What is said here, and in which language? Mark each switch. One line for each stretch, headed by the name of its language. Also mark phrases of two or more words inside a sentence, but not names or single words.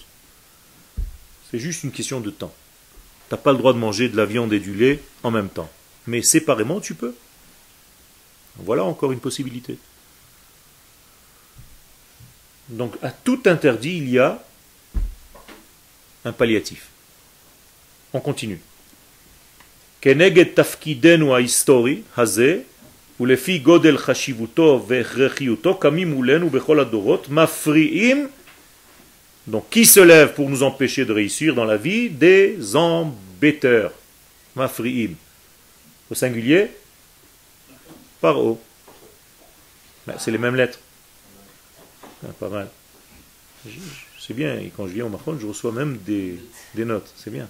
French: C'est juste une question de temps. Tu n'as pas le droit de manger de la viande et du lait en même temps. Mais séparément, tu peux. Voilà encore une possibilité. Donc à tout interdit, il y a un palliatif. On continue.
Hebrew: כנגד תפקידנו ההיסטורי הזה ולפי גודל חשיבותו והכרחיותו קמים מולנו בכל הדורות מפריעים.
French: Donc qui se lève pour nous empêcher de réussir dans la vie? Des embêteurs. Mafriim. Au singulier, paro. C'est les mêmes lettres. Ah, pas mal. C'est bien, et quand je viens au Mahon, je reçois même des notes, c'est bien.